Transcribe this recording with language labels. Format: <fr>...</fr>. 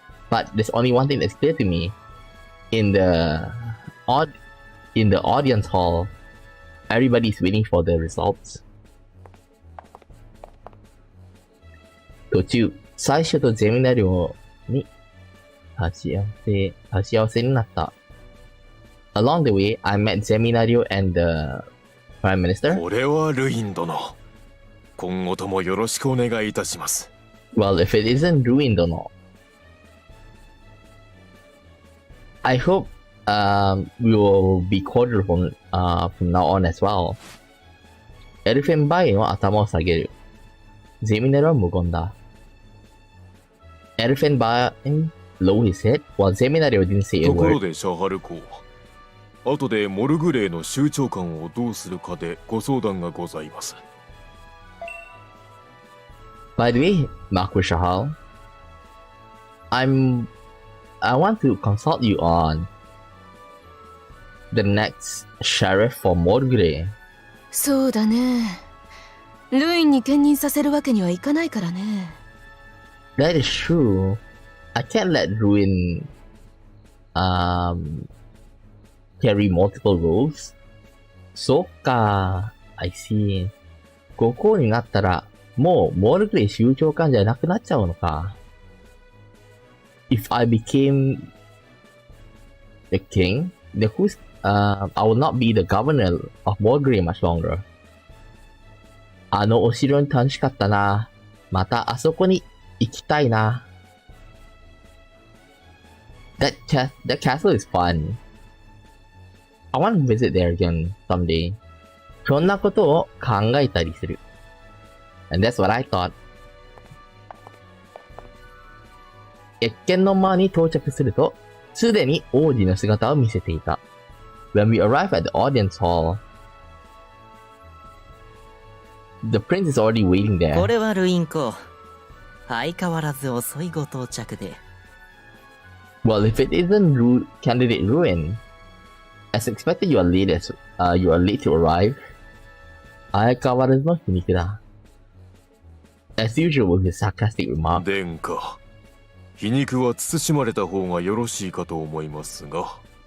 <en>But there's only one thing that's clear to me. In the audience hall, everybody's waiting for the results.</en> <ja>途中、最初とゼミナリオに立ち合わせになった。</ja> <en>Along the way, I met Zeminario and the Prime Minister.</en> <ja>これはルイン殿。今後ともよろしくお願いいたします。</ja> <en>Well, if it isn't Ruin 殿。 I hope we will be cordial from now on as well.</en> <ja>エルフェンバインは頭を下げる。ゼミナルは無言だ。</ja> <en>エルフェンバイン low his head while Zeminario didn't say a word.</en> <ja>ところでシャハル公、後でモルグレーの州長官をどうするかでご相談がございます。</ja> <en>By the way, Marquis Shahal, I want to consult you on the next sheriff for Morgre.</en> <ja>そうだね。ルインに兼任させるわけにはいかないからね。</ja> <en>That is true. I can't let Ruin carry multiple roles.</en> <ja>そっか。</ja> <en>I see.</en> <ja>国王になったらもうモルグレー州長官じゃなくなっちゃうのか。</ja> <en>If I became the king, then I will not be the governor of Morgre much longer.</en> <ja>あのお城に楽しかったな。またあそこに行きたいな。</ja> <en>That castle is fun. I want to visit there again someday.</en> <ja>そんなことを考えたりする。</ja> <en>And that's what I thought.</en> <ja>謁見の間に到着すると、すでに王子の姿を見せていた。</ja> <en>When we arrive at the audience hall, the prince is already waiting there.</en> <ja>これはルイン公。相変わらず遅いご到着で。</ja> <en>Well, if it isn't candidate Ruin, As expected, you are late to arrive.</en> <ja>相変わらずの皮肉だ。</ja> <en>As usual with his sarcastic remark.</en> <ja>殿下、皮肉は慎まれた方がよろしいかと思いますが。</ja>